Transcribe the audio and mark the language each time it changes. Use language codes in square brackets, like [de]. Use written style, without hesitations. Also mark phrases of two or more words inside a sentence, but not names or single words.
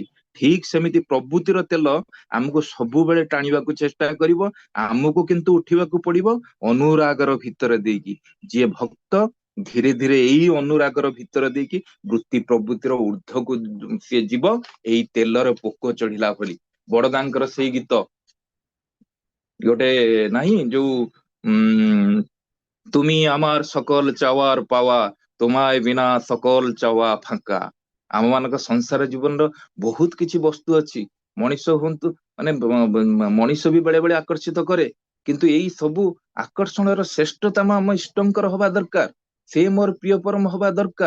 [or] ଠିକ ସେମିତି ପ୍ରଭୃତିର ତେଲ ଆମକୁ ସବୁବେଳେ ଟାଣିବାକୁ ଚେଷ୍ଟା କରିବ, ଆମକୁ କିନ୍ତୁ ଉଠିବାକୁ ପଡିବ ଅନୁରାଗର ଭିତରେ ଦେଇକି। ଯିଏ ଭକ୍ତ ଧୀରେ ଧୀରେ ଏଇ ଅନୁରାଗର ଭିତରେ ଦେଇକି ବୃତ୍ତି ପ୍ରଭୃତିର ঊର୍ଦ୍ଧ୍ୱକୁ ସିଏ ଯିବ, ଏଇ ତେଲର ପୋକ ଚଢିଲା ଭଳି। ବଡଦାଙ୍କର ସେଇ ଗୀତ ଗୋଟେ ନାହିଁ ଯୋଉ [bn] তুমি আমার সকল চাওয়ার পাওয়া, তোমায় বিনা সকল চাওয়া ফাঁকা। [or] ଆମ ମାନଙ୍କ ସଂସାର ଜୀବନର ବହୁତ କିଛି ବସ୍ତୁ ଅଛି, ମଣିଷ ହୁଅନ୍ତୁ ମାନେ ମଣିଷ ବି ବେଳେ ବେଳେ ଆକର୍ଷିତ କରେ, କିନ୍ତୁ ଏଇ ସବୁ ଆକର୍ଷଣର ଶ୍ରେଷ୍ଠତା ଆମ ଇଷ୍ଟଙ୍କର ହବା ଦରକାର, ସେ ମୋର ପ୍ରିୟ ପରମ ହବା ଦରକାର।